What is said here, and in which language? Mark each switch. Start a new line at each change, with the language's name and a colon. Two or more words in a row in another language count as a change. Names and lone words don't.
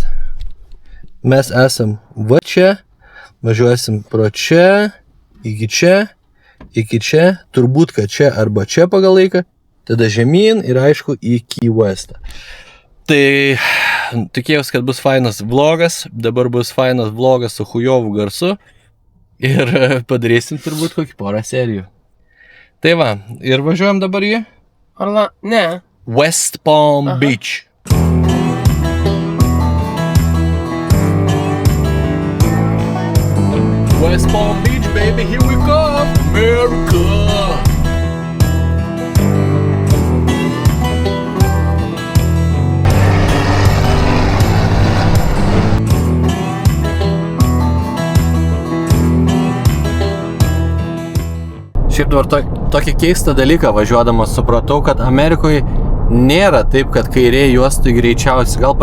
Lithuanian: Mes esam va čia, važiuosim pro čia, iki čia, turbūt kad čia arba čia pagal laiką, tada žemyn ir aišku į Key Westą. Tai tikėjausi, kad bus fainas vlogas, dabar bus fainas vlogas su chujovų garsu ir padarysim turbūt kokį porą serijų. Tai va, ir važiuojam dabar į Ne. West Palm Beach.
English: West Palm Beach, baby, here we go, America!
Lithuanian: Šiaip dabar tokį keistą dalyką važiuodamas supratau, kad Amerikoje nėra taip, kad kairė juostui greičiausiai, gal